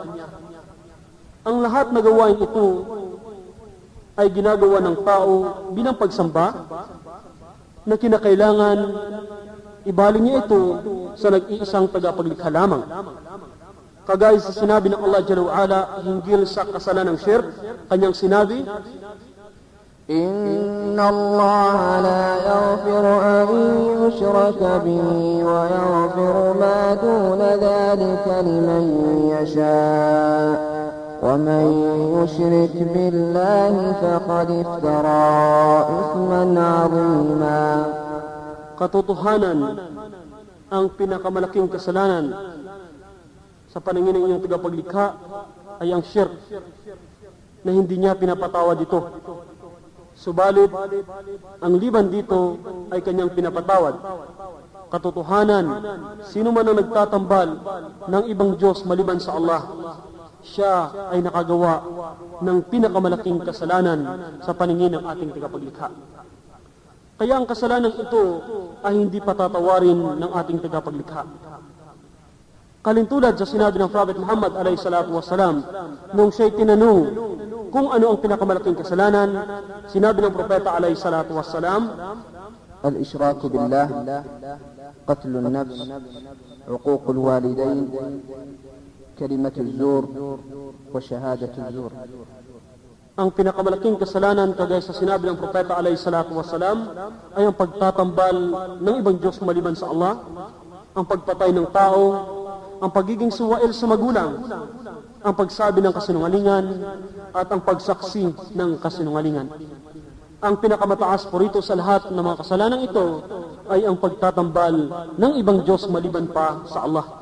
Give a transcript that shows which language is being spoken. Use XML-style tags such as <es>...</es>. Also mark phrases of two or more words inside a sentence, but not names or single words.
<tl>Ang lahat na gawain ito ay ginagawa ng tao bilang pagsamba na kinakailangan ibaling niya ito sa nag-iisang tagapaglikha lamang. Kagaya sa sinabi ng Allah</tl> <ar>جل وعلا</ar> <tl>hinggil sa kasalanan ng shirk, Kanyang sinabi,</tl> <ar>إن الله لا يغفر أن يشرك به ويغفر ما دون ذلك لمن يشاء ومن يشرك بالله فقد افترى إثما عظيما.</ar> <tl>Katotohanan, ang pinakamalaking kasalanan sa paningin ng inyong tagapaglikha ay ang shirk na hindi niya pinapatawad ito. Subalit, ang liban dito ay kanyang pinapatawad. Katotohanan, sino man ang nagtatambal ng ibang Diyos maliban sa Allah, siya ay nakagawa ng pinakamalaking kasalanan sa paningin ng ating tagapaglikha. Kaya ang kasalanan ito ay hindi patatawarin ng ating tagapaglikha. Kalintulad sa sinabi ng Prophet Muhammad</tl> <ar>عليه الصلاة والسلام,</ar> <tl>nung siya'y tinanong kung ano ang pinakamalaking kasalanan, sinabi ng Propeta</tl> <ar>عليه الصلاة والسلام, الإشراك بالله قتل النفس عقوق الوالدين كلمة الزور وشهادة الزور.</ar> <tl>Ang pinakamalaking kasalanan, kagaya sa sinabi ng Propeta</tl> <ar>عليه الصلاة والسلام,</ar> <tl>ay ang pagtatambal ng ibang Diyos maliban sa Allah, ang pagpatay ng tao, ang pagiging suwail sa magulang, ang pagsabi ng kasinungalingan, at ang pagsaksi ng kasinungalingan. Ang pinakamataas po rito sa lahat ng mga kasalanan ito ay ang pagtatambal ng ibang Diyos maliban pa sa Allah.</tl>